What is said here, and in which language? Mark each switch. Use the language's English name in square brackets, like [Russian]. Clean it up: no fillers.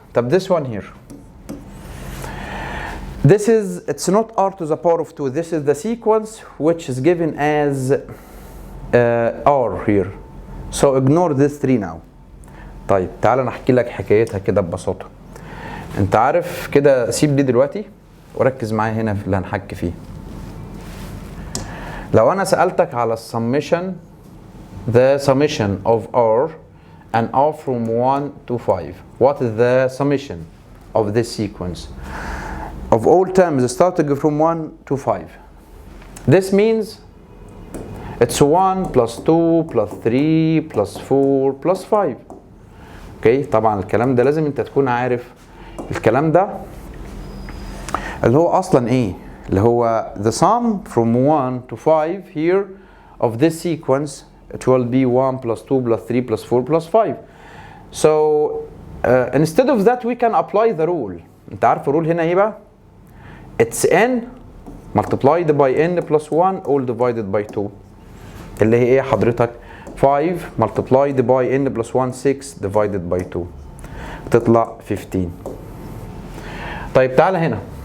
[Arabic] طب [English] this one here. This is, it's not r to the power of 2. This is the sequence which is given as r here. So ignore this 3 now. [Arabic] طيب تعال نحكي لك حكايتها كده ببساطة. انت عارف كده، سيب دي دلوقتي وركز معايا هنا في اللي هنحكي فيه. لو انا سألتك على السميشن، [English] the summation of r and r from 1 to 5, what is the summation of this sequence of all terms starting from 1 to 5? This means it's 1 plus 2 plus 3 plus 4 plus 5. [Arabic] اوكي، طبعا الكلام ده لازم انت تكون عارف الكلام ده اللي هو اصلا ايه، اللي هو [English] the sum from 1 to 5 here of this sequence. It will be 1 plus 2 plus 3 plus 4 plus 5. So instead of that we can apply the rule. [Arabic] انت عارف الرول هنا ايه بقى؟ [English] It's n multiplied by n plus 1 all divided by 2 [Arabic] اللي هي ايه حضرتك؟ [English] 5 multiplied by n plus 1 6 divided by 2 [Arabic] تطلع [English] 15. [Arabic] طيب تعالى هنا